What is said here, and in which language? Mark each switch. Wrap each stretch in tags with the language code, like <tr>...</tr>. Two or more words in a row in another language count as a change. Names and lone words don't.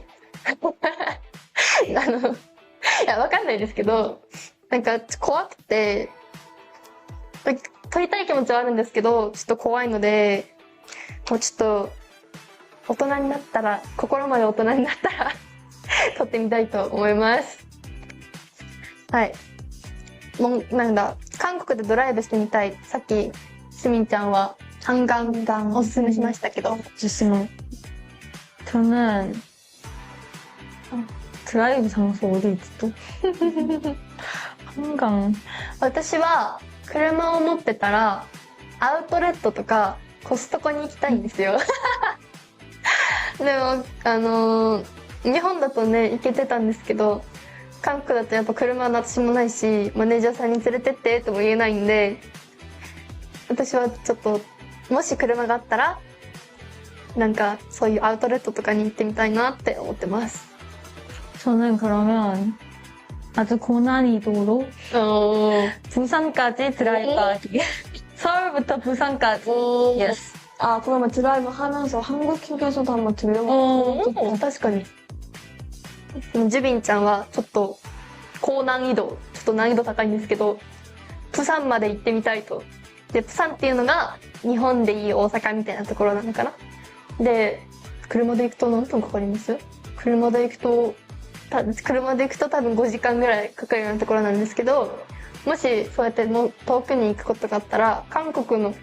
<ja>いや、わかんないですけど、なんか怖くて、撮りたい気持ちはあるんですけど、ちょっと怖いので、もうちょっと、大人になったら、心まで大人になったら、撮ってみたいと思います。はい。もう、なんだ、韓国でドライブしてみたい。さっき、スミンちゃんは、한강おすすめしましたけど。おすすめ。</ja> <ko>저는 드라이브 장소 어디 있지 또? 한강.</ko> <ja>私は車を持ってたらアウトレットとかコストコに行きたいんですよ。でも日本だとね行けてたんですけど、韓国だとやっぱ車の私もないし、マネージャーさんに連れてってとも言えないんで、私はちょっともし車があったらなんかそういうアウトレットとかに行ってみたいなって思ってます。</ja> <ko>저는 그러면 아주 고난이도로 부산까지 드라이브하기. 서울부터 부산까지. 예스. 아, 그러면 드라이브 하면서 한국 휴게소도 한번 들려보고.</ko> <ja>おー、確かに。ジュビンちゃんはちょっと高難易度、ちょっと難易度高いんですけど、プサンまで行ってみたいと。で、プサンっていうのが日本でいい大阪みたいなところなのかな。で、車で行くと何分かかります？車で行くと多分5時間ぐらいかかるようなところなんですけど、もしそうやって遠くに行くことがあったら、韓国の</ja>